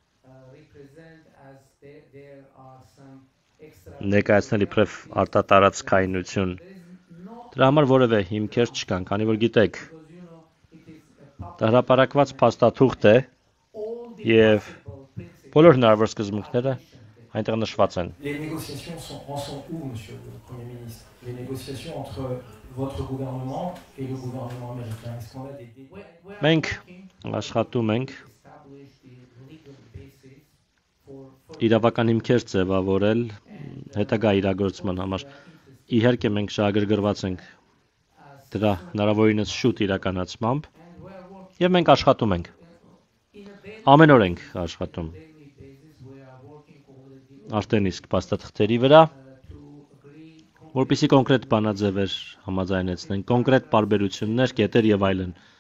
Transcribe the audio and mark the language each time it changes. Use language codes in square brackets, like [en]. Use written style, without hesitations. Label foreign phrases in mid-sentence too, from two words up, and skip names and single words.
[hy] ներկայացնել իբրև արտատարածքայնություն։ Դրա համար որևէ հիմքեր չկան, քանի որ գիտեք, դա հրապարակված փաստաթուղթ է եւ բոլոր հնարավոր սկզբունքները այնտեղ նշված են։ [fr] Les négociations en sont où, Monsieur le Premier ministre? Les négociations entre votre gouvernement et le gouvernement américain. Est-ce qu'on a des [hy] Մենք աշխատում ենք իրավական հիմքեր ձևավորել հետագա իրագործման համար։ Իհարկե մենք շահագրգռված ենք դրա հնարավորինս շուտ իրականացմամբ եւ մենք աշխատում ենք։ Ամեն օր ենք աշխատում։ Արդեն իսկ փաստաթղթերի վրա, որպեսզի կոնկրետ բանաձևեր համաձայնեցնենք, կոնկրետ պարբերություններ, կետեր եւ այլն։